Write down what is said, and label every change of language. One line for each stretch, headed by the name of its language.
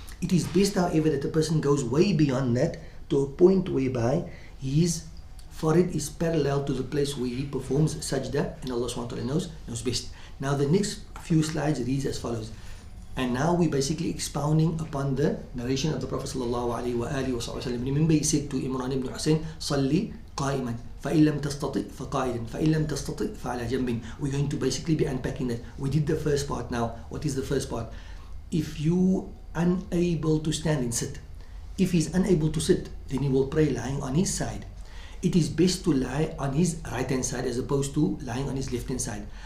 English: It is best, however, that the person goes way beyond that to a point whereby his forehead is parallel to the place where he performs sajda, and Allah SWT knows best. Now the next few slides reads as follows. And now we're basically expounding upon the narration of the Prophet sallallahu alaihi wasallam. Remember, he said to Imran ibn Hussein,
Arabic: "Salli qa'iman." فإن لم تستطع فقائدا فإن لم تستطع فعلى جنب.
English: We're going to basically be unpacking that. We did the first part now. What is the first part? If you unable to stand and sit, if he's unable to sit, then he will pray lying on his side. It is best to lie on his right hand side as opposed to lying on his left hand side.